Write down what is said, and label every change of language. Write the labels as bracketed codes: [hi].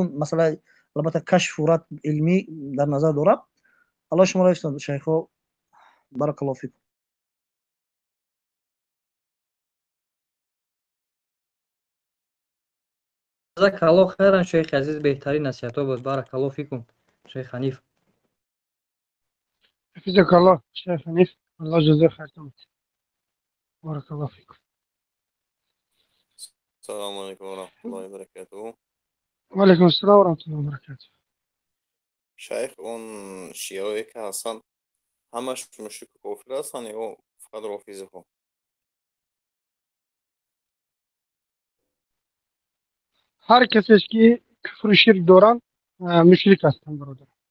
[fa] مثلا البته کشف و رد علمی در نظر دارم. الله شما را حفظ کند شیخ، [ar] بارک الله فیکم. جزاک الله خیرا [fa] شیخ عزیز، بهترین نصیحت ها بود. [ar] بارک الله فیکم شیخ حنیف. حفظك الله شيخ حنيف، الله جزاه خير. بارك الله فيكم. السلام عليكم ورحمة الله وبركاته. وعليكم السلام ورحمة الله وبركاته. [fa] شیخ اون شیعه که هستن همش مشرک و کافر هستن یا قدر رافیزه ها. هر کسیش که کفر و شرک دارن مشرک هستند برادر.